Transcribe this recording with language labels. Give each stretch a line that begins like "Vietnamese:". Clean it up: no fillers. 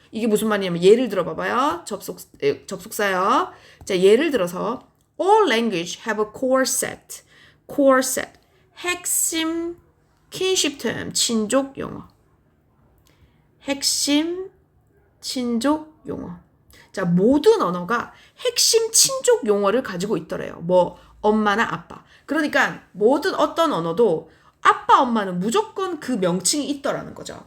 Korean: 이게 무슨 말이냐면 예를 들어 봐봐요. 접속사요. 자, 예를 들어서
English: all language have a core set. core set.
Korean: 핵심 kinship term 친족 용어. 핵심 친족 용어. 자, 모든 언어가 핵심 친족 용어를 가지고 있더래요. 엄마나 아빠. 그러니까 모든 어떤 언어도 아빠, 엄마는 무조건 그 명칭이 있더라는 거죠.